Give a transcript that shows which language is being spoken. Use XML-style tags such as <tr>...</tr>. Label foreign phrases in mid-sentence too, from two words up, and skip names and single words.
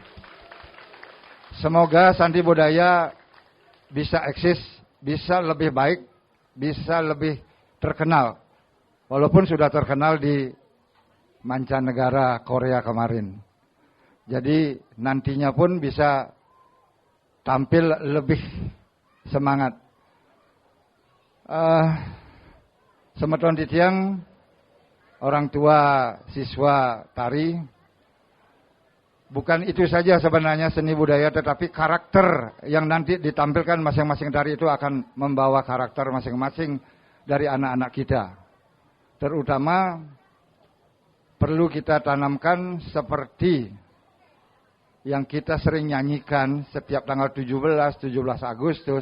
<id>Semoga Santi Budaya bisa eksis, bisa lebih baik, bisa lebih terkenal. Walaupun sudah terkenal di mancanegara Korea kemarin. Jadi nantinya pun bisa tampil lebih semangat.</id> <ban>Semeton Titiang,</ban> <id>orang tua siswa tari, bukan itu saja sebenarnya seni budaya, tetapi karakter yang nanti ditampilkan masing-masing tari itu akan membawa karakter masing-masing dari anak-anak kita. Terutama perlu kita tanamkan seperti yang kita sering nyanyikan setiap tanggal 17 Agustus.</id>